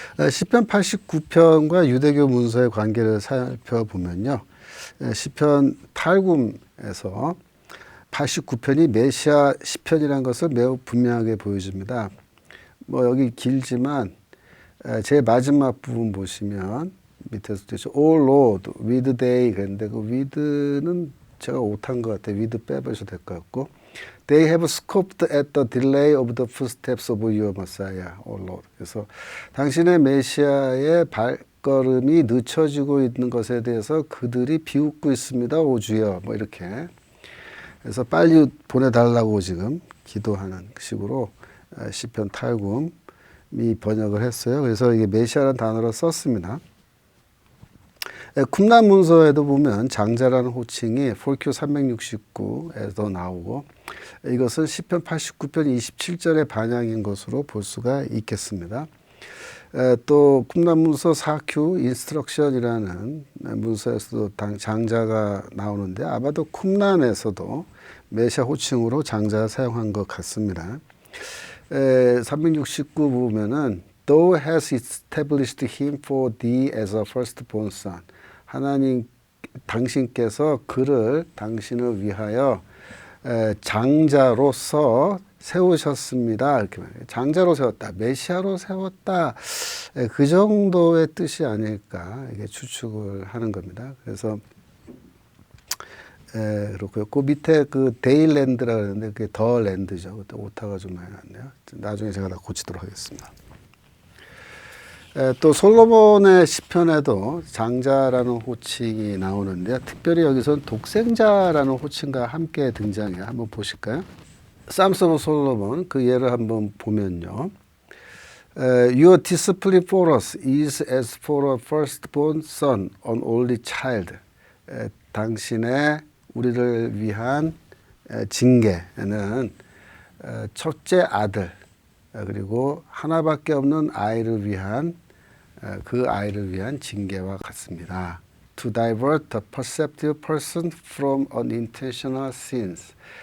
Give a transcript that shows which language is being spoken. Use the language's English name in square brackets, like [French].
[Korean] 시편 89편과 유대교 문서의 관계를 살펴보면요, 시편 탈굼에서 89편이 메시아 시편이라는 것을 매우 분명하게 보여줍니다. 여기 길지만 제 마지막 부분 보시면 밑에서 되죠. [English] All Lord, with they [Korean] 그랬는데 그 with는 제가 오탄 것 같아요. [English] with [Korean] 빼버셔도 될 것 같고, [English] They have scoffed at the delay of the footsteps of your Messiah, O Lord. [Korean] 그래서 당신의 메시아의 발걸음이 늦춰지고 있는 것에 대해서 그들이 비웃고 있습니다, 오 주여. 이렇게. 그래서 빨리 보내달라고 지금 기도하는 식으로 시편 탈굼이 번역을 했어요. 그래서 이게 메시아라는 단어를 썼습니다. 쿰란 문서에도 보면 장자라는 호칭이 폴큐 369에도 나오고, 이것은 시편 89편 27절의 반향인 것으로 볼 수가 있겠습니다. 또 쿰란 문서 4Q 인스트럭션이라는 문서에서도 장자가 나오는데 아마도 쿰란에서도 메시아 호칭으로 장자를 사용한 것 같습니다. [English] 369 [Korean] 보면은 [English] Thou hast established him for thee as a firstborn son. [Korean] 하나님 당신께서 그를 당신을 위하여 장자로서 세우셨습니다. 이렇게 말해요. 장자로 세웠다. 메시아로 세웠다. 그 정도의 뜻이 아닐까 이게 추측을 하는 겁니다. 그래서 그렇고요. 그 밑에 그 데일랜드라 그러는데 그게 더 랜드죠. 그때 오타가 좀 많이 났네요. 나중에 제가 다 고치도록 하겠습니다. 또 솔로몬의 시편에도 장자라는 호칭이 나오는데요. 특별히 여기서는 독생자라는 호칭과 함께 등장해요. 한번 보실까요? Psalms of Solomon 그 예를 한번 보면요. [English] Your discipline for us is as for a firstborn son, an only child. [Korean] 당신의 우리를 위한 징계는 첫째 아들 그리고 하나밖에 없는 아이를 위한 그 아이를 위한 징계와 같습니다. [English] To divert a perceptive person from unintentional sins.